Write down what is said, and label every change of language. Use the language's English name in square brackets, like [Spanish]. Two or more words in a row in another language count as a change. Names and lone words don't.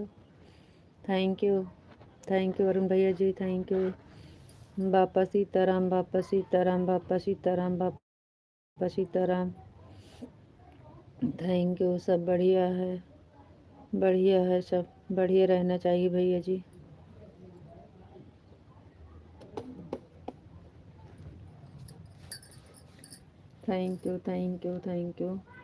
[English] thank you, thank you अरुण [Hindi] भैया जी, [English] thank you. [Hindi] बापा सीताराम, बापा सीताराम, बापा सीताराम, बापा सीताराम। [English] thank you, [Hindi] सब बढ़िया है, बढ़िया है, सब बढ़िया रहना चाहिए भैया जी। [English] thank you, thank you, thank you,